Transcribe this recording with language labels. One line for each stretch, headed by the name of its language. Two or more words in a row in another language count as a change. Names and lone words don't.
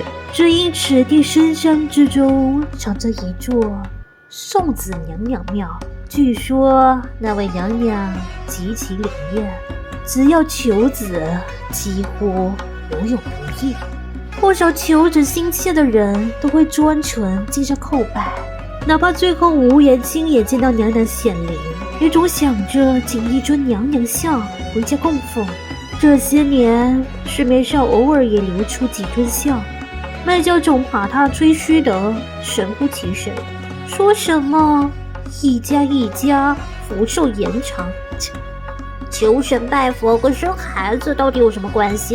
Chinese: 只因此地深山之中藏着一座送子娘娘廟，據說那位娘娘極其靈驗，只要求子幾乎無有不應。不少求子心切的人都會專程進上叩拜，哪怕最後無緣親眼見到娘娘顯靈，也總想着請一尊娘娘像回家供奉。這些年市面上偶爾也流出幾尊像，賣教總把它吹噓得神乎其神，說什麼一家一家福壽延長，求神拜佛跟生孩子到底有什麼關係？